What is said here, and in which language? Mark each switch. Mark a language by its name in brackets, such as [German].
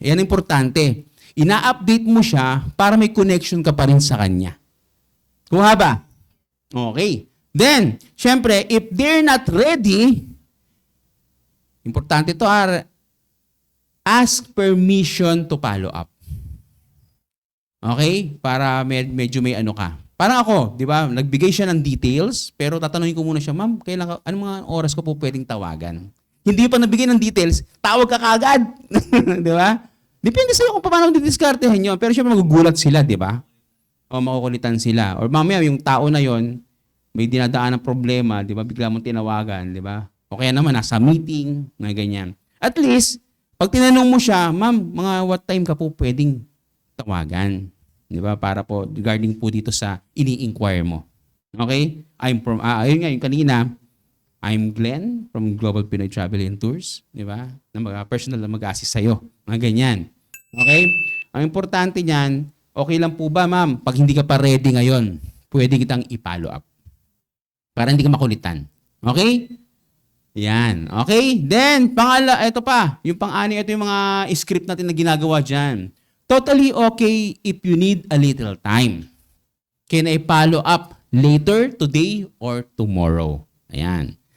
[Filipino] Yan importante. Ina-update mo siya para may connection ka pa rin sa kanya. Kuha ba? Okay. [English] Then, syempre, if they're not ready, importante to ask permission to follow up. [Filipino] Okay? Para medyo may ano ka. Parang ako, di ba? Nagbigay siya ng details, pero tatanungin ko muna siya, ma'am, anong mga oras ko po pwedeng tawagan? Hindi pa nabigay ng details, tawag ka kaagad. Di ba? Depende sa'yo kung paano didiskartehan nyo. Pero syempre magugulat sila, di ba? O makukulitan sila. Or mamaya yung tao na yon may dinadaan ng problema, di ba? Bigla mong tinawagan, di ba? O kaya naman, nasa meeting, na ganyan. At least, pag tinanong mo siya, ma'am, mga [English] what time [Filipino] ka po pwedeng tawagan? Di ba? Para po, regarding po dito sa ini-inquire mo. Okay? Ayun nga, yung kanina, [English] I'm Glenn from Global Pinoy Travel and Tours. [Filipino] Di ba? Na personal na mag-assist sa'yo. Mga ganyan. Okay? Ang importante niyan, okay lang po ba, ma'am? Pag hindi ka pa ready ngayon, pwede kitang i-follow up. Para hindi ka makulitan. Okay? Yan. Okay? Then, ito pa. Yung pang-ani, ito yung mga script natin na ginagawa dyan. [English] Totally okay if you need a little time. Can I follow up later, today, or tomorrow? Ayan.